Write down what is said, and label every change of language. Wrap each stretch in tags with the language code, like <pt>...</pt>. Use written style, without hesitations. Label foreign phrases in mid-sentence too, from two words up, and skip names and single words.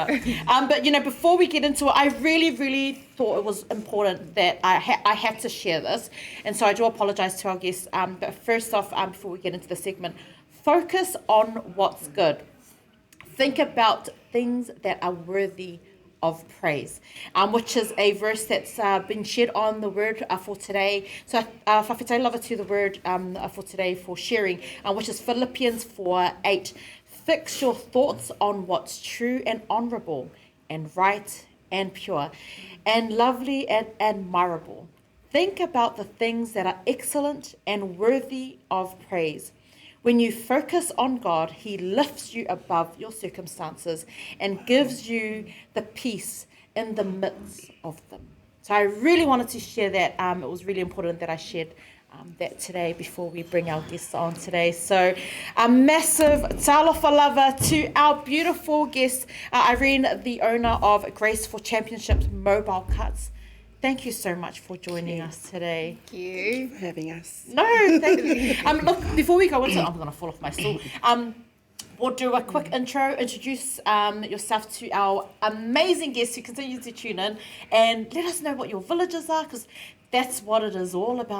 <en>But before we get into it, I really thought it was important that I had to share this, and so I do apologise to our guests. But first off, before we get into the segment, focus on what's good. Think about things that are worthy of praise, which is a verse that's been shared on the word for today. So</en> <sm>whawhitai lava</sm> <en>to the word for today for sharing, which is Philippians 4:8. Fix your thoughts on what's true and honourable and right and pure and lovely and admirable. Think about the things that are excellent and worthy of praise. When you focus on God, He lifts you above your circumstances and gives you the peace in the midst of them. So I really wanted to share that. It was really important that I shared that today before we bring our guests on today. So a massive</en> <sm>talofa lava</sm> <en>to our beautiful guest, Irene, the owner of Grace for Championships Mobile Cuts. Thank you so much for joining us today. Thank you for having us. No, thank you. Look, before we go into it, I'm going to fall off my stool. We'll do a quick intro, introduce yourself to our amazing guests who continue to tune in, and let us know what your villages are, because that's what it is all about.</en>